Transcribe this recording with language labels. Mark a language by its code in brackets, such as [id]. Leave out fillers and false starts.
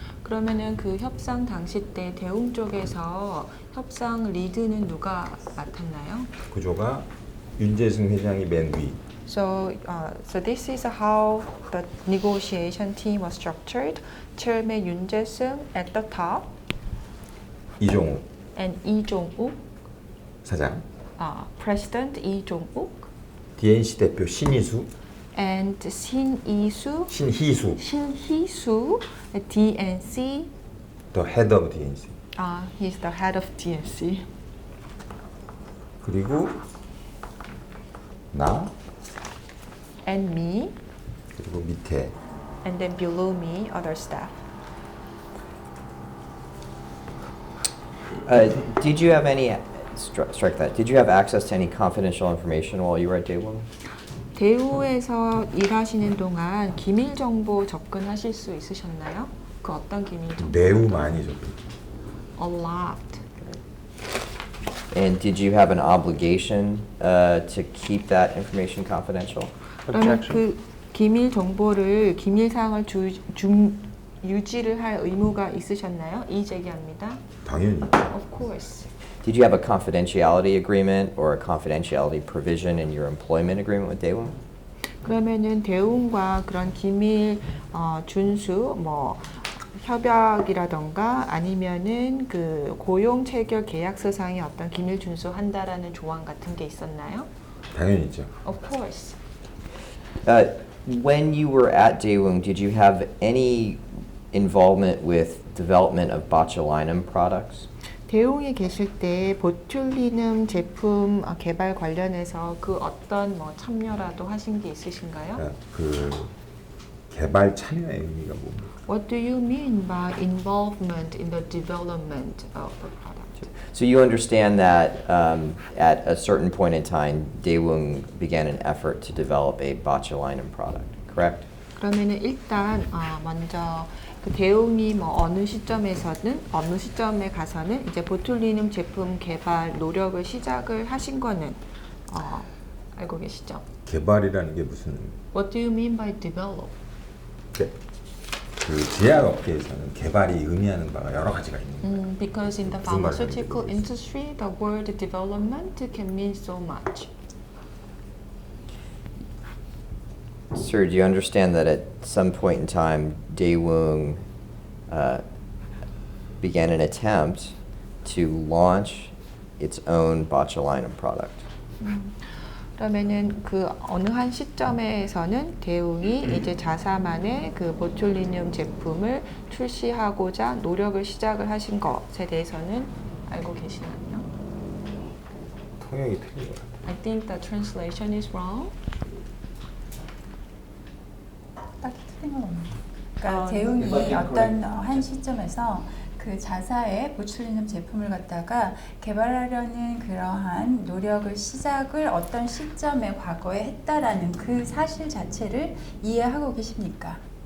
[ko] 그러면은 그 협상 당시 때 대웅 쪽에서 협상 리드는 누가 맡았나요? 구조가 윤재승 회장이 맨 위, [en] So this is how the negotiation team was structured. Chairman Yoon Jae-sung at the top [ko] 이종욱 [en] and Lee Jong-uk, [ko] 사장, [en] President Lee Jong-uk, [ko] DNC 대표 신희수, [en] and Shin Lee-soo, [ko] 신희수, [en] Shin Hee-soo at DNC. the head of DNC. He's the head of DNC. [ko] 그리고 나, [en] And me, [ko] 그리고 밑에 [en] and then below me, other staff. Did you have any strike that? Did you have access to any confidential information while you were at Daewoo? [ko] 대우에서 일하시는 동안 기밀 정보 접근하실 수 있으셨나요? 그 어떤 기밀 정보? 매우 많이 줬죠. [en] A lot. And did you have an obligation to keep that information confidential? [ko] 그러면 그 기밀 정보를 기밀 사항을 유지를 할 의무가 있으셨나요? 이의제기합니다. 당연히. [en] Of course. Did you have a confidentiality agreement or a confidentiality provision in your employment agreement with Daewoo? [ko] 그러면은 대웅과 그런 기밀 준수 뭐 협약이라던가 아니면은 그 고용 체결 계약서상에 어떤 기밀 준수한다라는 조항 같은 게 있었나요? 당연히 있죠. [en] Of course. When you were at Daewoo, did you have any involvement with development of botulinum products? [ko] 대웅에 계실 때 보툴리눔 제품 개발 관련해서 그 어떤 뭐 참여라도 하신 게 있으신가요? 그 개발 참여의 의미가 뭡니까? [en] What do you mean by involvement in the development of the product? So you understand that at a certain point in time, Daewoo began an effort to develop a botulinum product, correct? [ko] 그러면은 일단 먼저 그 대웅이 뭐 어느 시점에 가서는 이제 보툴리눔 제품 개발 노력을 시작을 하신 거는 알고 계시죠? 개발이라는 게 무슨 [en] What do you mean by develop? [ko] 그 제약업계에서는 개발이 의미하는 바가 여러 가지가 있는 거예요. [en] Because in the [ko] 무슨 말인지 [en] pharmaceutical [ko] 모르겠어요. [en] industry, the word development can mean so much. Sir, do you understand that at some point in time, Daewoo began an attempt to launch its own botulinum product? [ko] 그러면은 그 어느 한 시점에서는 대웅이 이제 자사만의 그 보툴리눔 제품을 출시하고자 노력을 시작을 하신 것에 대해서는 알고 계시나요? 통역이 틀린 것 같아요. [en] I think the translation is wrong. [ko] 딱히 틀린 건 없네요. 그러니까 아, 대웅이 어떤 한 시점에서 그 자사의 보툴리눔 제품을 갖다가 개발하려는 그러한 노력을 시작을 어떤 시점에 과거에 했다라는 그 사실 자체를 이해하고 계십니까?